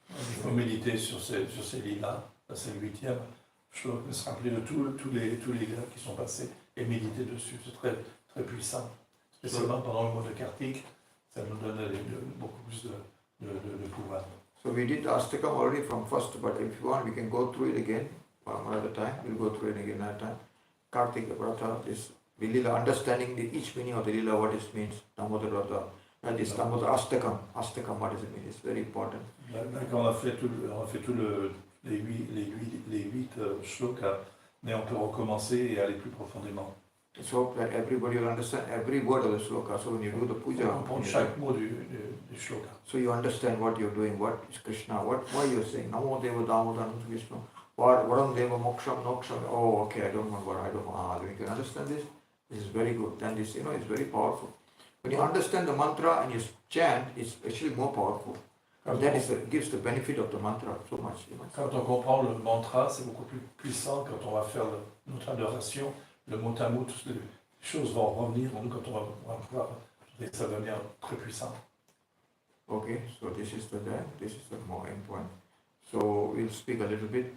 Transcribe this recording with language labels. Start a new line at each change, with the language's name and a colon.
French: Il faut méditer sur ces lilas, c'est le 8e. Je dois se rappeler de tous les lilas qui sont passés et méditer dessus. C'est très, très puissant. Spécialement pendant le mois de Kartik, ça nous donne beaucoup plus de pouvoir.
English: So we did Astakam already from first, but if you want, we can go through it again another time. We'll go through it again another time. Kartik Vrata, this Lila, understanding each meaning of the Lila, what it means, Damodar Vrata. And this Damodar Astakam, what does it mean? It's very important.
French: D'accord, on a fait les 8 shlokas, mais on peut recommencer et aller plus profondément.
English: Let's hope that everybody will understand every word of the shloka. So when you do the puja,
French: comprendre chaque mot du shloka.
English: So you understand what you're doing, what is Krishna, why you're saying
Sanskrit: Namo Deva Damodar Vishnu, Varam Deva Moksham Noksham.
English: Oh, okay, I don't know what, then you can understand this. This is very good. Then this, it's very powerful. When you understand the mantra and you chant, it's actually more powerful. And then it gives the benefit of the mantra so much.
French: Quand on comprend le mantra, c'est beaucoup plus puissant quand on va faire notre adoration. Le mot à mot, toutes les choses vont revenir quand on va pouvoir, et ça devient très puissant.
English: Okay, so this is the more important. So we'll speak a little bit.